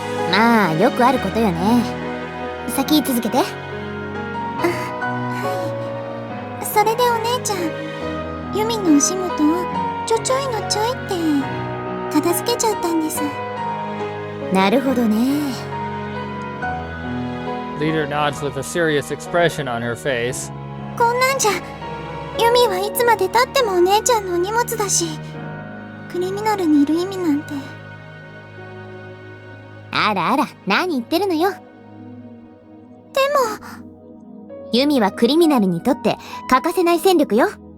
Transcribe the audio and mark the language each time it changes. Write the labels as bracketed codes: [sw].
[ja] まあ、よくあることよね。先続けて。はい。それでお姉ちゃん、ユミのお仕事をちょいって片付けちゃったんです。なるほどね。 [en] Leader nods with a serious expression on her face. [ja] こんなんじゃ、ユミはいつまで経ってもお姉ちゃんのお荷物だし、クリミナルにいる意味なんて。あら、何言ってるのよ。でも、ユミはクリミナルにとって欠かせない戦力よ。